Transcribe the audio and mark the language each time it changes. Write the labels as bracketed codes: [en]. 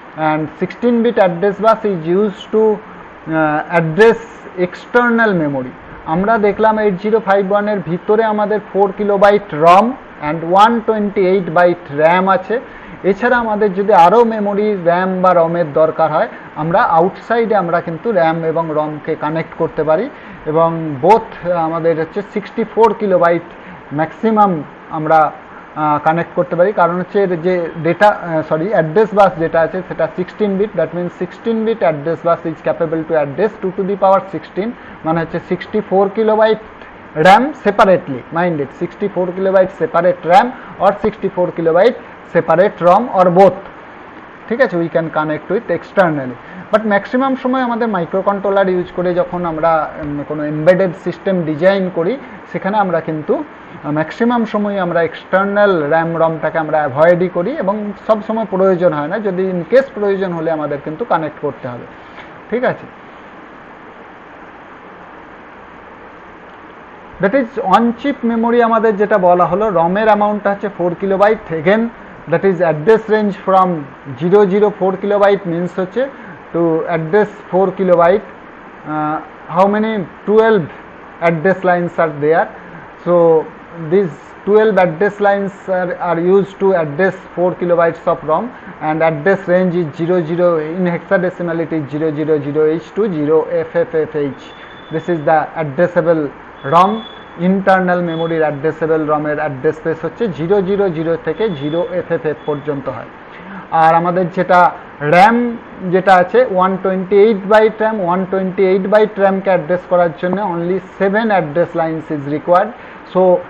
[en] And 16-bit address bus is used to address external memory. [bn] আমরা দেখলাম 8051 এর ভিতরে আমাদের 4 kilobyte ROM and 128 byte RAM আছে। এছাড়া আমাদের যদি আরও মেমোরি র্যাম বা রমের দরকার হয়, আমরা আউটসাইডে আমরা কিন্তু র্যাম এবং রমকে কানেক্ট করতে পারি। এবং বোথ আমাদের হচ্ছে 64 কিলোবাইট ম্যাক্সিমাম আমরা কানেক্ট করতে পারি, কারণ হচ্ছে যে ডেটা অ্যাড্রেস বাস যেটা আছে সেটা 16-bit। [en] that means 16-bit address bus is capable to address 2 to the power 16, [bn] মানে হচ্ছে [en] 64 kilobyte RAM separately, mind it, 64 kilobyte separate RAM or 64 kilobyte separate ROM or both. [bn] ঠিক আছে, [en] We can connect with externally. [bn] But maximum সময় আমাদের micro controller use করে যখন আমরা কোনো এমবেডেড সিস্টেম ডিজাইন করি, সেখানে আমরা কিন্তু ম্যাক্সিমাম সময় আমরা এক্সটার্নাল র্যাম রমটাকে আমরা অ্যাভয়েডই করি এবং সব সময় প্রয়োজন হয় না। যদি ইনকেস প্রয়োজন হলে আমাদের কিন্তু কানেক্ট করতে হবে। ঠিক আছে, [en] that is on chip memory [bn] আমাদের যেটা বলা হলো, রমের অ্যামাউন্টটা হচ্ছে 4 kilobyte. [en] Again that is address range from 004 kilobyte means হচ্ছে to address 4 kilobyte. How many 12 address lines are there, so this 12 address lines are used to address 4 kilobytes of ROM, and address range is 00, in hexadecimal it is 000H to 0FFFH. This is the addressable ROM. [bn] Internal মেমোরির addressable রমের address space হচ্ছে 000 থেকে 0FFF পর্যন্ত হয়। আর আমাদের যেটা RAM যেটা আছে 128 byte RAM, 128 byte র্যামকে address করার জন্য [en] Only 7 address lines is required. So